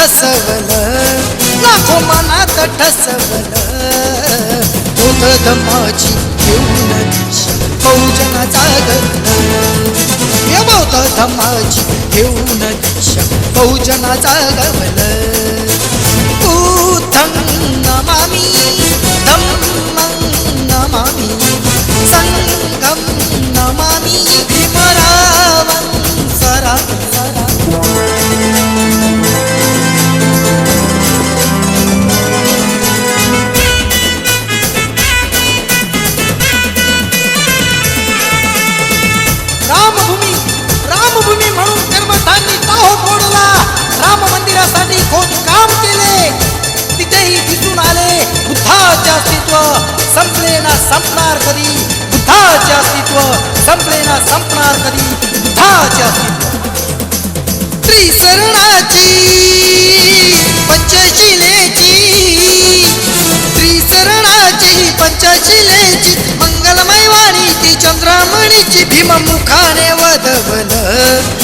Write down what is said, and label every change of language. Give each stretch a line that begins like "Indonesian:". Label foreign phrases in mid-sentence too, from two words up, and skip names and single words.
Marathi: ठसवलं बौद्ध धम्माची घेऊन दीक्षा बहुजना जागवलं या बौद्ध धम्माची घेऊन दीक्षा बहुजना जागवलं
Pali: बुद्धं नमामि धम्मं नमामि संघं नमामि भीमरावं सरामि
Marathi: रामभूमी म्हणून कर्मठांनी ताहो फोडला राम मंदिरासाठी खोदकाम केले तिथेही दिसून आले बुद्धाचे अस्तित्व संपले ना संपणार कधी बुद्धाचे अस्तित्व संपले ना संपणार कधी बुद्धाचे अस्तित्व त्रिसरणाची पंचशिलेची मंगलमय वाणी ती चंद्रामणीची भीममुखाने वदवलं